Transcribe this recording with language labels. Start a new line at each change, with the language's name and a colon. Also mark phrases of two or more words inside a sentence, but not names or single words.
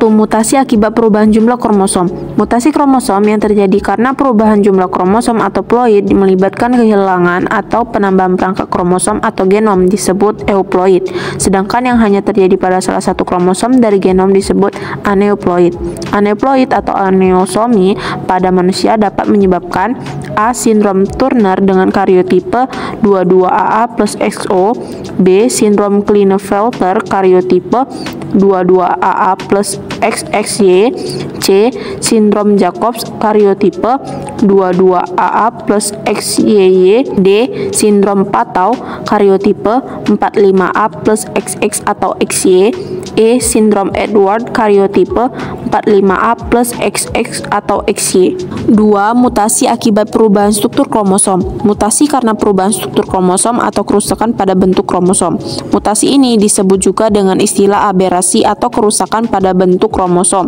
Indonesian: Mutasi akibat perubahan jumlah kromosom. Mutasi kromosom yang terjadi karena perubahan jumlah kromosom atau ploid melibatkan kehilangan atau penambahan perangkat kromosom atau genom disebut euploid. Sedangkan yang hanya terjadi pada salah satu kromosom dari genom disebut aneuploid. Aneuploid atau aneosomi pada manusia dapat menyebabkan A. Sindrom Turner dengan karyotipe 22AA plus XO, B. Sindrom Klinefelter karyotipe 22AA plus XXY, C. Sindrom Jacobs karyotipe 22AA plus XYY, D. Sindrom Patau karyotipe 45A plus XX atau XY, E. Sindrom Edward karyotipe 45A plus XX atau XY. 2. Mutasi akibat perubahan struktur kromosom. Mutasi karena perubahan struktur kromosom atau kerusakan pada bentuk kromosom. Mutasi ini disebut juga dengan istilah aberasi atau kerusakan pada bentuk kromosom.